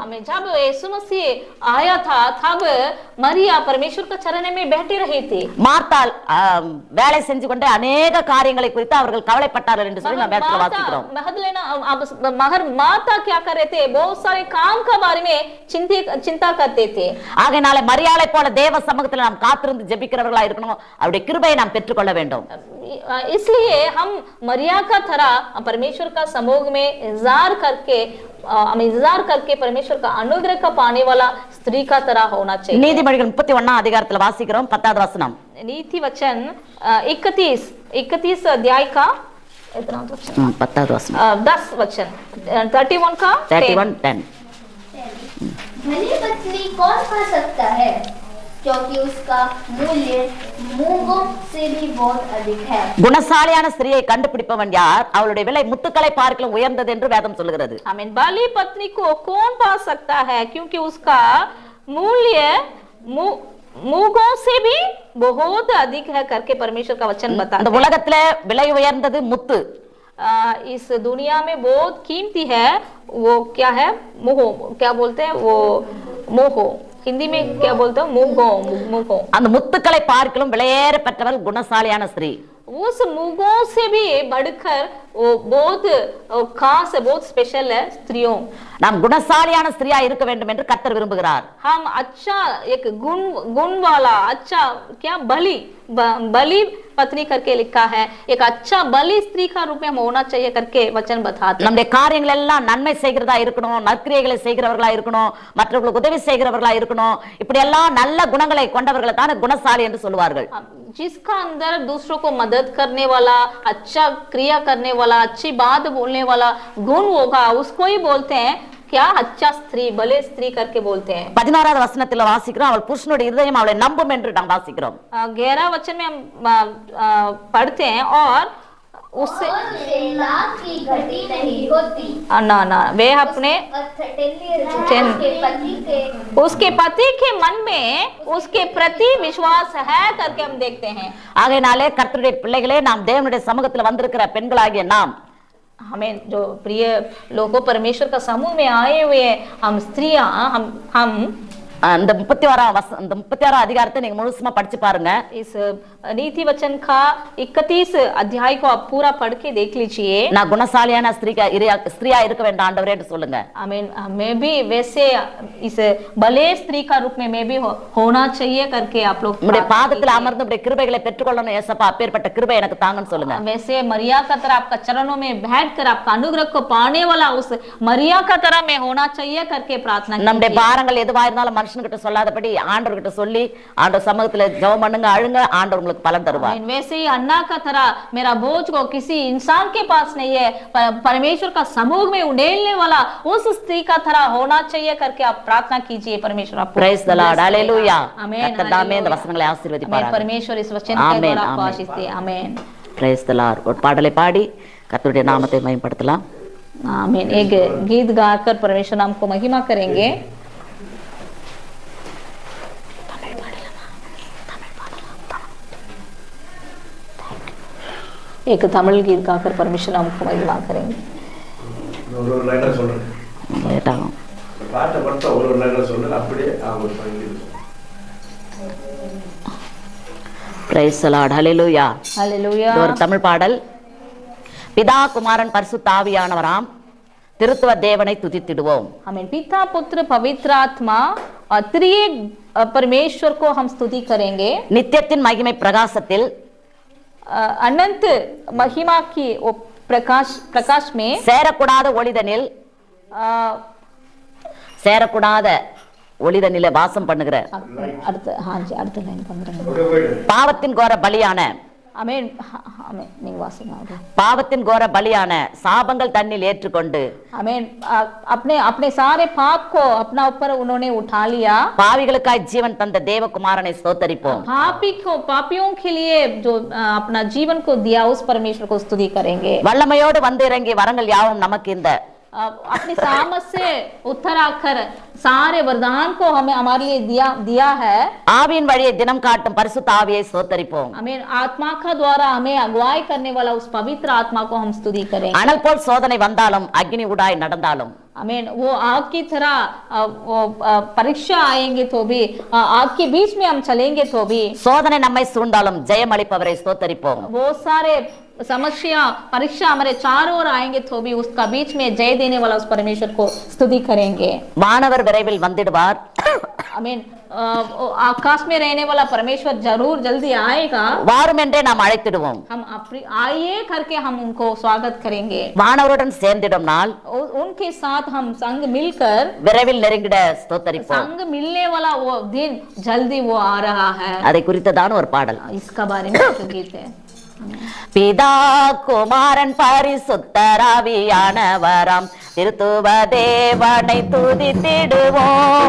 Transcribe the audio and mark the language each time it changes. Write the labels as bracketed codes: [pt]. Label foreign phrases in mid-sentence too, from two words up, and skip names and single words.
[hi] हमें जब यीशु मसीह आया था तब मरिया परमेश्वर के चरण में बैठी रही थी। [ta] மார்த்தாள் வேலை செஞ்சு கொண்டு अनेक காரியங்களை குறித்து அவர்கள் கவலைப்பட்டார்கள் என்று சொல்லி நாம் வேதத்தில் வாசிக்கிறோம்। [hi] मगर माता क्या कर रहे थे, बहुत सारे काम के बारे में चिंता करते थे। [ta] ஆகையால மரியாளை போல தேவ சமூகத்தில் நாம் காத்திருந்து ஜெபிக்கிறவர்களாய் இருக்கணும், அவருடைய கிருபையை நாம் பெற்றுக்கொள்ள வேண்டும்। [hi] इसलिए हम मरिया का तरह परमेश्वर का समूह में इंतजार करके परमेश्वर का अनुग्रह का पाने वाला स्त्री का तरह होना चाहिए। [ta] நீதிமொழிகள் 31 அதிகாரத்தில் வாசிக்கிறோம், 10வது வசனம்। [hi] नीति वचन 31 अध्याय का 10வது वचन 10 वचन 31 का 31:10। धनी पत्नी कौन पा सकता है, क्योंकि उसका मूल्य मूंगों से भी बहुत अधिक है। [ta] குணசாலியான ஸ்திரியை கண்டுபிடிப்பவன் யார், அவளுடைய விலை முத்துக்களை பார்க்கலாம் உயர்ந்தது என்று வேதம் சொல்கிறது। [hi] आमीन। बाली पत्नी को कौन पा सकता है, क्योंकि उसका मूल्य मूंगों से भी बहुत अधिक है करके परमेश्वर का वचन बताता है। [ta] இந்த உலகத்துல விலை உயர்ந்தது முத்து, [hi] इस दुनिया में बहुत कीमती है वो क्या है, मोह, क्या बोलते हैं वो, मोह, हिंदी में क्या बोलते हैं, मोह। [ta] அந்த முத்துக்களை பார்க்கலாம் விலையேற பெற்றவள் குணசாலியான ஸ்திரீ। [hi] उस मुगों से भी बढ़कर वो बहुत खास है, बहुत स्पेशल है स्त्रियों। [ta] நாம் குணசாலியான ஸ்திரியா இருக்க வேண்டும் என்று கர்த்தர் விரும்புகிறார்। [hi] हम अच्छा एक गुण वाला अच्छा क्या बलि पत्नी करके लिखा है, एक अच्छा बलि स्त्री का रूप में हम होना चाहिए करके वचन बताते हैं। [ta] நம்முடைய காரியங்கள் எல்லாம் நன்மை செய்கிறதா இருக்கணும், நற்கிரியைகளை செய்கிறவர்களா இருக்கணும், மற்றவர்களுக்கு உதவி செய்கிறவர்களா இருக்கணும், இப்படி எல்லாம் நல்ல குணங்களை கொண்டவர்களை தான் குணசாலி என்று சொல்வார்கள்। [hi] जिसका अंदर दूसरों को मदद करने वाला, अच्छा क्रिया करने वाला, अच्छी बात बोलने वाला गुण होगा, उसको ही बोलते हैं क्या, अच्छा स्त्री, भले स्त्री करके बोलते हैं। [ta] 11வது வசனத்துல வாசிக்கிறோம், அவள் புருஷனுடைய இருதயம் அவளை நம்பும் என்று நாம் வாசிக்கிறோம்। [hi] 11 वचन में हम पढ़ते हैं, और उससे लाभ की घटी नहीं होती। ना वे अपने उसके पति के मन में उसके प्रति विश्वास है करके हम देखते हैं। [ta] ஆகையாலே கர்த்தருடைய பிள்ளைகளே, நாம் தேவனுடைய சமூகத்தில் வந்திருக்கிற பெண்களாகிய நாம், [hi] हमें जो प्रिय लोगों परमेश्वर का समूह में आए हुए हम स्त्रियां, हम [ta] அந்த 36 அதிகாரத்தை நீங்க முழுசுமா படிச்சு பாருங்க. [hi] इस नीति वचन का 31 अध्याय को आप पूरा पढ़ के देख लीजिए. [ta] நான் குணசாலியான ஸ்திரியா இருக்க வேண்டாம் ஆண்டவரே என்று சொல்லுங்க. [hi] आमीन. मैं भी वैसे इस भले स्त्री का रूप में मैं भी होना चाहिए करके आप लोग [ta] உம்முடைய பாதத்தில் அமர்ந்து உம்முடைய கிருபைகளை பெற்றுக்கொள்ளணும் ஏசப்பா, அப்பேற்பட்ட கிருபை எனக்கு தாங்கன்னு சொல்லுங்க. [hi] वैसे मरिया का तरह आपका चरणों में बैठकर आपका अनुग्रह को पाने वाला उस मरिया का तरह मैं होना चाहिए करके प्रार्थना कीजिए. [ta] நம்முடைய பாரங்கள் எதுவா இருந்தாலும் மனுஷன்கிட்ட சொல்லாதபடி ஆண்டவர்கிட்ட சொல்லி ஆண்டவர் சமூகத்துல ஜெபம் பண்ணுங்க, அழுங்க, ஆண்டவர் உங்களுக்கு பலன் தருவார். [hi] वैसे ही अन्ना का तरह मेरा बोझ को किसी इंसान के पास नहीं है, परमेश्वर का समूह में उड़ेलने वाला उस स्त्री का तरह होना चाहिए करके आप प्रार्थना कीजिए. परमेश्वर आपको [en] Praise the Lord, hallelujah. [hi] आमीन. [ta] கர்த்தர் தாமே இந்த வசனங்களை ஆசீர்வதிப்பாராக. [hi] परमेश्वर इस वचन के द्वारा आपको आशीष दे. आमीन. [en] Praise the Lord. [ta] ஒரு பாடலை பாடி கர்த்தருடைய நாமத்தை மகிமைப்படுத்தலாம். [hi] आमीन. एक गीत गाकर परमेश्वर नाम को महिमा करेंगे. एक तमिल गीत गाकर परमेश्वर नाम को महिमा करेंगे. [ta] ஒரு லைனர் சொல்றேன். கேட்டாகும். பாட்டை மட்டும் ஒரு லைனர் சொல்றேன், அப்படியே அவங்க சொல்லி. [en] Praise the Lord, hallelujah. ஹalleluya. [ta] ஒரு தமிழ் பாடல். பிதா குமாரன் பரிசுத்த ஆவியானவராம் திருத்துவ தேவனை துதித்திடுவோம். [hi] आमीन. पिता पुत्र पवित्र आत्मा और त्रिएक परमेश्वर को हम स्तुति करेंगे. [ta] நித்தியத்தின் மகிமை பிரகாசத்தில் [hi] अनंत महिमा की वो प्रकाश में [ta] சேரக்கூடாத ஒளிதனில் சேரக்கூடாத ஒளிதனிலே வாசம் பண்ணுகிற [hi] हाँ जी [ta] அடுத்த லைன் பண்றேன். பாவத்தின் கோர பலியான [hi] आमीन. आमीन. [ta] நீங்க வாசிங்க. பாவத்தின் கோர பலியான சாபங்கள் தன்னில் ஏற்றுக்கொண்டு [hi] आमीन. अपने अपने सारे पाप को अपना ऊपर उन्होंने उठा लिया. [ta] பாவிகளுக்காய் ஜீவன் தந்த தேவகுமாரனை ஸ்தோத்தரிப்போம். [hi] पापियों के लिए जो अपना जीवन को दिया उस परमेश्वर को स्तुति करेंगे. [ta] வல்லமையோடு வந்து இறங்கி வரங்கள் யாவும் நமக்கு இந்த [hi] अपनी सामर्थ से उत्तर आकर सारे वरदान को हमें हमारे लिए दिया है. [ta] ஆவியின் வழியை தினம் காட்டும் பரிசுத்த ஆவியை ஸ்தோத்தரிப்போம். [hi] आमीन. आत्मा का द्वारा हमें अगुवाई करने वाला उस पवित्र आत्मा को हम स्तुति करेंगे. [ta] அனல் போல் சோதனை வந்தாலும் அக்னி உடாய் நடந்தாலும் [hi] आमीन. वो आग की तरह परीक्षा आएंगे तो भी आग के बीच में हम चलेंगे तो भी [ta] சோதனை நம்மை சூழ்ந்தாலும் ஜெயம் அளிப்பவரை ஸ்தோத்தரிப்போம். [hi] वो सारे समस्या परीक्षा हमारे चारों ओर आएंगे तो भी उसका बीच में जय देने वाला उस परमेश्वर को स्तुति करेंगे. [ta] வானவர் விரைவில் வந்துடுவார். [hi] आमीन. आकाश में रहने वाला परमेश्वर जरूर जल्दी आएगा. [ta] வாரும் என்றே நாம் அழைத்திடுவோம். [hi] हम आइए करके हम उनको स्वागत करेंगे. [ta] வானவருடன் சேர்ந்திடும் நாள் [hi] उनके साथ हम संग मिलकर [ta] விரைவில் நெருங்கிட ஸ்தோத்தரிப்போம். [hi] संग मिलने वाला वो दिन जल्दी वो आ रहा है. [ta] அதை குறித்ததான ஒரு பாடல். [hi] इसका बारे में एक गीत है. [ta] பிதா குமாரன் பரிசுத்தராவியானவராம் திருத்துவ தேவனை துதித்திடுவோம்.